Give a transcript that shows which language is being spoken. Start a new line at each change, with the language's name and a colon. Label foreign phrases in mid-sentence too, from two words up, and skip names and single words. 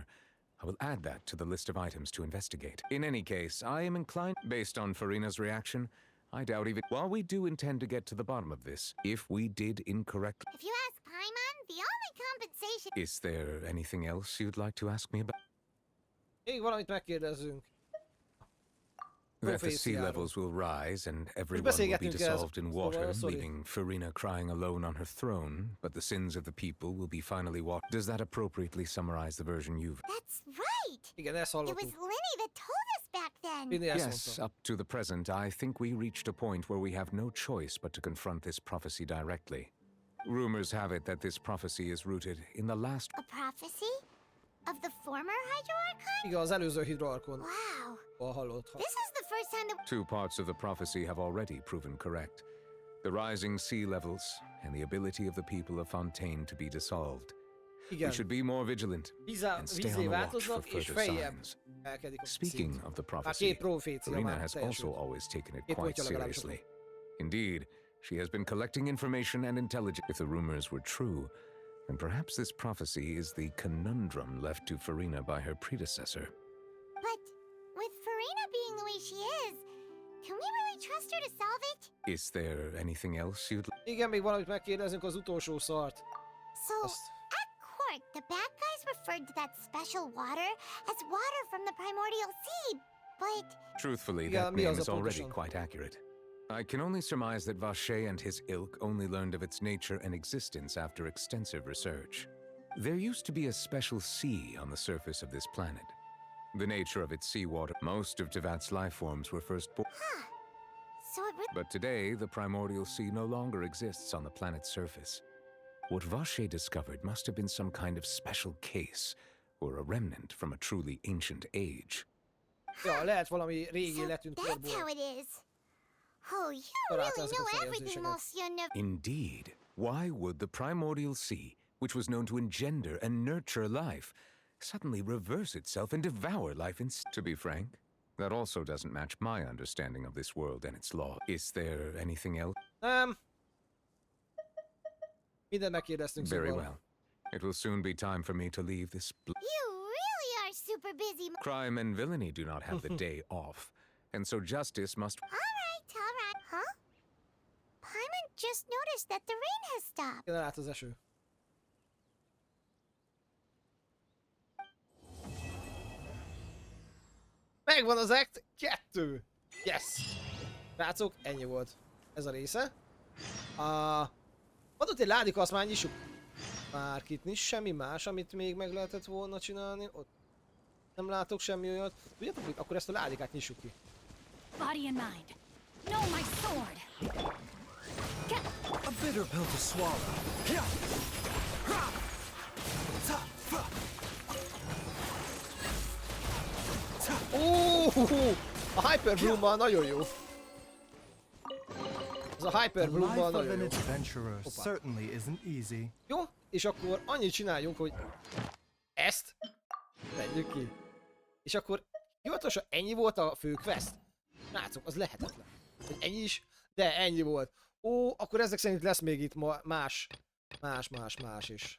English: I will add that to the list of items to investigate. In any case, I am inclined, based on Farina's reaction, I doubt even... While we do intend to get to the bottom of this, if we did incorrectly... If you ask Paimon, the only compensation... Is there anything else you'd like to ask me about?
Hungarian: Még valamit megkérdezzünk.
English: That the sea levels will rise and everyone will be dissolved in water, leaving Farina crying alone on her throne, but the sins of the people will be finally washed. Does that appropriately summarize the version you've... That's right!
Hungarian: Igen, ezt hallottuk.
English: It was Lenny that told us back then. Yes, up to the present, I think we reached a point where we have no choice but to confront this prophecy directly. Rumors have it that this prophecy is rooted in the last... A prophecy? Of the former Hydroarchon?
Hungarian: Igen, az előző Hydroarchon.
English: Wow.
Hungarian: Hallott.
English: This is the first time that... Two parts of the prophecy have already proven correct. The rising sea levels and the ability of the people of Fontaine to be dissolved.
Hungarian: Igen.
English: We should be more vigilant and stay on the watch for further signs. Speaking of the prophecy, Farina has also always taken it quite seriously. Indeed, she has been collecting information and intelligence. If the rumors were true, then perhaps this prophecy is the conundrum left to Farina by her predecessor. But with Farina being the way she is, can we really trust her to solve it? Is there anything else you'd...
Hungarian: Igen, még valamit megkérdezünk az utolsó szart.
English: So, at court, the bad guys referred to that special water as water from the primordial sea, but... Truthfully, that name is already quite accurate. I can only surmise that Vacher and his ilk only learned of its nature and existence after extensive research. There used to be a special sea on the surface of this planet. The nature of its seawater, most of Tevat's life forms were first born. So it But today, the primordial sea no longer exists on the planet's surface. What Vacher discovered must have been some kind of special case, or a remnant from a truly ancient age.
Hungarian: Ja, lehet valami régi letűnt korból.
English: That's how it is. Oh, you really know everything, Monsieur Neuf. Indeed. Why would the primordial sea, which was known to engender and nurture life, suddenly reverse itself and devour life instead? To be frank, that also doesn't match my understanding of this world and its law. Is there anything else?
Hungarian: Mindent megkérdeztünk,
English: Very well. It will soon be time for me to leave this... You really are super busy. Crime and villainy do not have the day off, and so justice must... All right. Huh? Paimon just noticed that the rain has stopped.
Hungarian: Igen, állt az eső. Megvan az act 2! Yes! Rácok, ennyi volt ez a része. Adott egy ládika, azt már nyissuk. Bárkit nincs semmi más, amit még meg lehetett volna csinálni. Ott nem látok semmi olyat. Tudjátok mit? Akkor ezt a ládikát nyissuk ki.
English: Body and mind. No, my sword. A bitter pill to swallow.
Hungarian: A Hyper Bloom-mal nagyon jó. Az a Hyper
English: The life
Hungarian: Bloomban
English: of
Hungarian: nagyon
English: an
Hungarian: jó.
English: adventurer
Hungarian: Hoppá.
English: certainly isn't easy.
Hungarian: Jó, és akkor annyit csináljunk, hogy ezt vegyük ki. És akkor hivatalosan ennyi volt a fő quest. Srácok, az lehetetlen. Hogy ennyi is, de ennyi volt. Ó, akkor ezek szerint lesz még itt más is.